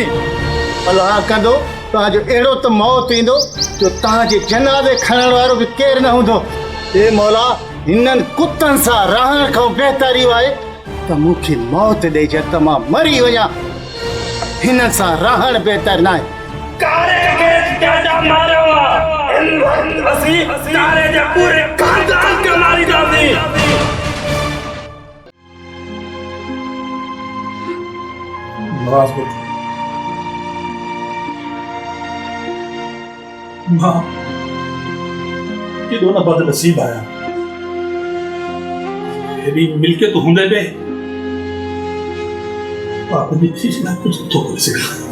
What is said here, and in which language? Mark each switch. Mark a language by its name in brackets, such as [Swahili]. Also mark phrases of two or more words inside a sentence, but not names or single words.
[Sindhi] अलाह कंदो तव्हांजो अहिड़ो त मौत ईंदो जो तव्हांजे जनाज़े खणण वारो बि केरु न हूंदो हे मौला हिननि कुतनि सां रहण खां बहितर इहो आहे त मूंखे मौत ॾेई छॾ त मां मरी वञा हिननि सां रहण बहितर न आहे कारे के ॾाढा मारियो आहे इन वक़्तु असीं कारे जे पूरे ख़ानदान खे मारींदासीं [Hindi] नाराज मत हो। [Sindhi] मां केॾो न बदनसीब आहियां। हेॾी मिल्कियत हूंदे बि मां पंहिंजी धीअ जे लाइ कुझु नथो करे सघां।